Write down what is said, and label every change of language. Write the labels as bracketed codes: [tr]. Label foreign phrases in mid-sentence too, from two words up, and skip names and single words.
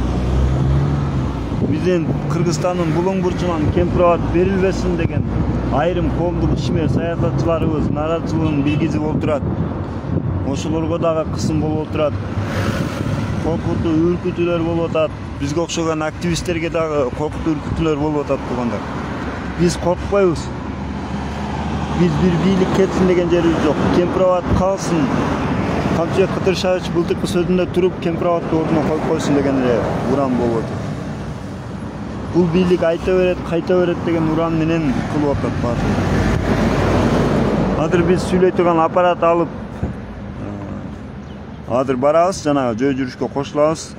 [ky] Биздин Кыргызстандын булуң бурчунан Кемпироват берилбесин деген айрым коомдук ишмер саясатчыларыбыз нааразычылыгын билгизип отурат. Ошолорго дагы кысым болуп отурат. Коркутуу үркүтүүлөр болуп атат. Бизге окшогон активисттерге дагы коркутуу үркүтүүлөр болуп атат тугандар. Биз коркмайыз. Биз бир бирлик кетсин деген жерибиз жок. Кемпироват калсын. Камчы Кытыршевич былтыркы сөзүндө туруп Кемпироватты ордуна коюп койсун деген эле уран болуп атат. Бул бийлик айта берет, кайта берет деген уран менен кылып атат баары. Азыр биз сүйлөй турган аппарат алып азыр барабыз, жанагы жөө жүрүшкө кошулабыз.